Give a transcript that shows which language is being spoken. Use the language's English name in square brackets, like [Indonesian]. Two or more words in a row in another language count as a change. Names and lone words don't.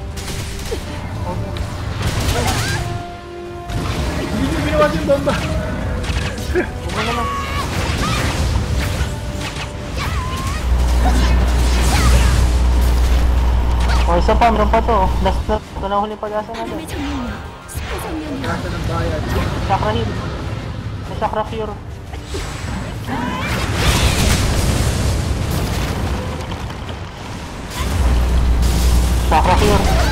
[Filipino] Hindi nyo binawas yung bomba. Ano naman? O, isa pa. Meron pa to. Last na. Ito na huling pag-asa natin. [Korean] 바람의 정령이여 숲의 성령이여 [Filipino] Nasa ng bayan. [English] Chakra heal. May chakra cure. Chakra cure.